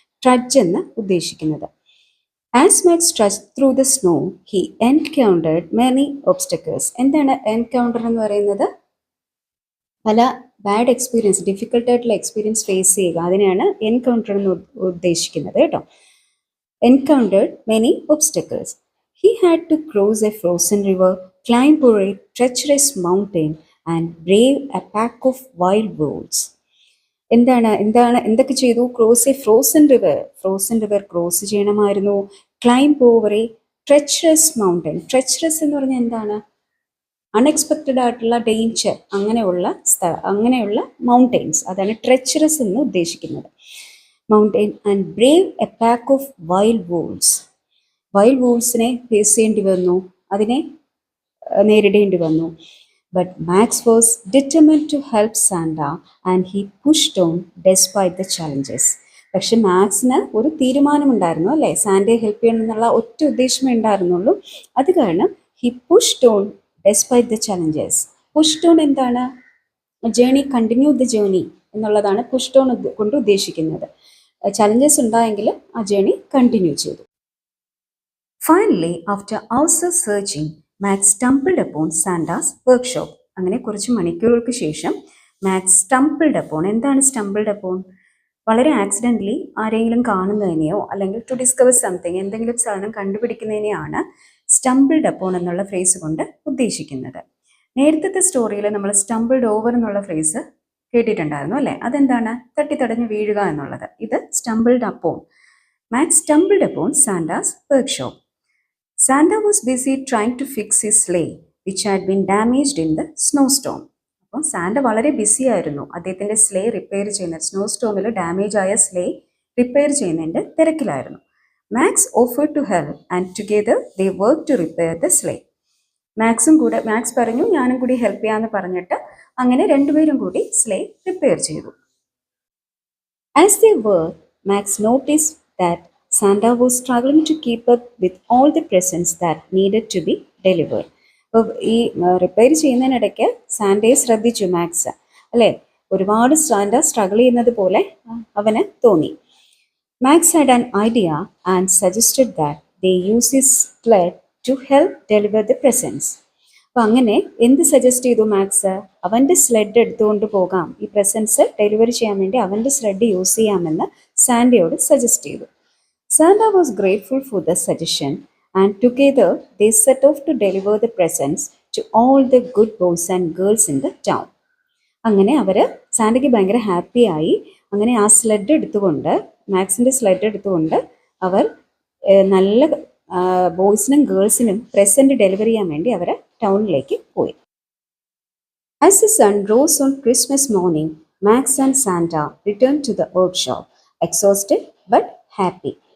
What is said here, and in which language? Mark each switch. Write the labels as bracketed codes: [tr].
[ml] ട്രഡ്ജ് എന്ന് ഉദ്ദേശിക്കുന്നത്. [en] As Max trudge through the snow he encountered many obstacles. [ml] എന്താണ് എൻകൗണ്ടർ എന്ന് പറയുന്നത്? പല ബാഡ് എക്സ്പീരിയൻസ്, ഡിഫിക്കൽട്ടായിട്ടുള്ള എക്സ്പീരിയൻസ് ഫേസ് ചെയ്യുക, അതിനെയാണ് എൻകൗണ്ടർ എന്ന് ഉദ്ദേശിക്കുന്നത് കേട്ടോ. [en] Encountered many obstacles. He had to cross a frozen river, climb over a treacherous mountain and brave a pack of wild wolves. [ml] എന്തൊക്കെ ചെയ്തു? [en] cross a frozen river [ml] cross ചെയ്യണമായിരുന്നു. [en] Climb over a treacherous mountain. [ml] ട്രെച്ചറസ് എന്ന് പറഞ്ഞാൽ എന്താണ്? Unexpected ആയിട്ടുള്ള danger, അങ്ങനെയുള്ള mountains, അതാണ് ട്രെച്ചറസ് എന്ന് ഉദ്ദേശിക്കുന്നത്. [en] Mountain and brave a pack of wild wolves. [ml] Wild വൂൾസിനെ face ചെയ്യേണ്ടി വന്നു, അതിനെ നേരിടേണ്ടി വന്നു. [en] But Max was determined to help Santa and he pushed on despite the challenges. [ml] പക്ഷെ മാക്സിന് ഒരു തീരുമാനമുണ്ടായിരുന്നു അല്ലേ, സാന്റയെ ഹെൽപ്പ് ചെയ്യണം എന്നുള്ള ഒറ്റ ഉദ്ദേശമേ ഉണ്ടായിരുന്നുള്ളൂ. അത് കാരണം [en] He pushed on despite the challenges. Pushed on എന്താണ്? [ml] ജേണി, കണ്ടിന്യൂ ദ ജേണി എന്നുള്ളതാണ് പുഷ്ഡ് ഓൺ കൊണ്ട് ഉദ്ദേശിക്കുന്നത്. ചലഞ്ചസ് ഉണ്ടായെങ്കിൽ ആ ജേണി കണ്ടിന്യൂ ചെയ്തു. [en] Finally, after hours of searching, Max stumbled upon Santa's workshop. [ml] അങ്ങനെ കുറച്ച് മണിക്കൂറുകൾക്ക് ശേഷം മാക്സ് സ്റ്റംപിൾഡ് അപ്പോൺ. എന്താണ് സ്റ്റംപിൾഡ് അപ്പോൺ? വളരെ ആക്സിഡൻ്റലി ആരെങ്കിലും കാണുന്നതിനെയോ അല്ലെങ്കിൽ [en] to discover something, [ml] എന്തെങ്കിലും സാധനം കണ്ടുപിടിക്കുന്നതിനെയാണ് സ്റ്റംപിൾഡ് അപ്പോൺ എന്നുള്ള ഫ്രേസ് കൊണ്ട് ഉദ്ദേശിക്കുന്നത്. നേരത്തെ സ്റ്റോറിയിൽ നമ്മൾ സ്റ്റംപിൾഡ് ഓവർ എന്നുള്ള ഫ്രേസ് കേട്ടിട്ടുണ്ടായിരുന്നു അല്ലേ? അതെന്താണ്? തട്ടിത്തടഞ്ഞ് വീഴുക എന്നുള്ളത്. ഇത് സ്റ്റംപിൾഡ് upon. [en] Max stumbled upon Santa's workshop. Santa was busy trying to fix his sleigh, which had been damaged in the snowstorm. [ml] അപ്പോൾ സാന്റ വളരെ ബിസി ആയിരുന്നു. അദ്ദേഹത്തിൻ്റെ സ്ലേ റിപ്പയർ ചെയ്യുന്ന, സ്നോ സ്റ്റോമിൽ ഡാമേജ് ആയ സ്ലേ റിപ്പയർ ചെയ്യുന്നതിൻ്റെ തിരക്കിലായിരുന്നു. [en] Max offered to help and together they work to repair the sleigh. [ml] Max പറഞ്ഞു ഞാനും കൂടി ഹെൽപ്പ് ചെയ്യാമെന്ന് പറഞ്ഞിട്ട് അങ്ങനെ രണ്ടുപേരും കൂടി സ്ലേ റിപ്പയർ ചെയ്തു. [en] As they work, Max notice that Santa was struggling to keep up with all the presents that needed to be delivered. [ml] അപ്പോൾ ഈ റിപ്പയർ ചെയ്യുന്നതിനിടയ്ക്ക് സാന്റയെ ശ്രദ്ധിച്ചു മാക്സ് അല്ലേ? ഒരുപാട് സാന്റ സ്ട്രഗിൾ ചെയ്യുന്നത് പോലെ അവന് തോന്നി. [en] Max had an idea and suggested that they use his sled to help deliver the presents. [ml] അപ്പോൾ അങ്ങനെ എന്ത് സജസ്റ്റ് ചെയ്തു മാക്സ്? അവൻ്റെ സ്ലെഡ് എടുത്തുകൊണ്ട് പോകാം, ഈ പ്രസൻസ് ഡെലിവറി ചെയ്യാൻ വേണ്ടി അവൻ്റെ സ്ലെഡ് യൂസ് ചെയ്യാമെന്ന് സാന്റയോട് സജസ്റ്റ് ചെയ്തു. [en] Santa was grateful for the suggestion and together they set off to deliver the presents to all the good boys and girls in the town. [ml] അങ്ങനെ അവർ, സാന്റയ്ക്ക് ഭയങ്കര ഹാപ്പി ആയി. അങ്ങനെ ആ സ്ലെഡ് എടുത്തുകൊണ്ട്, മാക്സിൻ്റെ സ്ലെഡ് എടുത്തുകൊണ്ട് അവർ നല്ല ബോയ്സിനും ഗേൾസിനും പ്രസൻറ്റ് ഡെലിവറി ചെയ്യാൻ വേണ്ടി അവർ ടൗണിലേക്ക് പോയി. [en] As the sun rose on Christmas morning, Max and Santa returned to the workshop, exhausted but happy.